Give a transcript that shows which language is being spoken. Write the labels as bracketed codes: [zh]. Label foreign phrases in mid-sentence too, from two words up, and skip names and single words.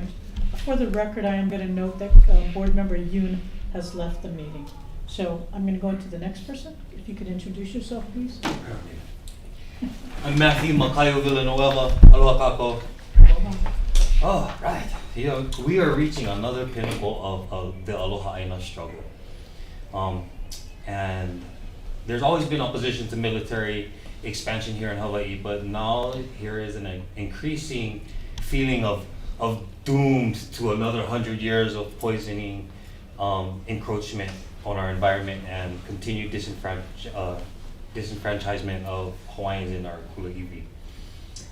[en] For the record, I am going to note that board member Yoon has left the meeting. So I'm going to go into the next person. If you could introduce yourself, please. I'm Matthew Makayo Villanueva. [haw] Aloha kako. [en] Oh, right. You know, we are reaching another pinnacle of the Aloha ʻAINA struggle. And there's always been opposition to military expansion here in Hawaii, but now here is an increasing feeling of doomed to another 100 years of poisoning, encroachment on our environment and continued disenfranchisement of Hawaiians in our kule'iwi.